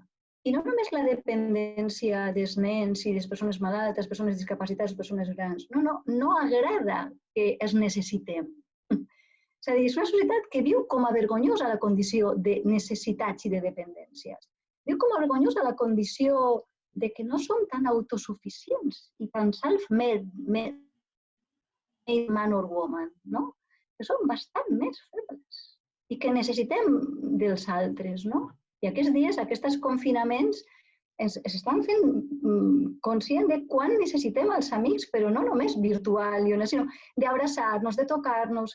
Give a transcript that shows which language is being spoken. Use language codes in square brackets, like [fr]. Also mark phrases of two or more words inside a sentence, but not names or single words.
[ca] I no només la dependència dels nens i les persones malaltes, les persones discapacitades, les persones grans. No agrada que es necessitem. És a dir, és una societat que viu com a vergonyosa la condició de necessitats i de dependències. Viu com a vergonyosa la condició de que no som tan autosuficients i tan [en] self-made man or woman, [ca] no? Que som bastant més febles i que necessitem dels altres, no? I aquests dies, aquests confinaments, ens estan fent conscient de quan necessitem els amics, però no només virtual, sinó d'abraçar-nos, de tocar-nos.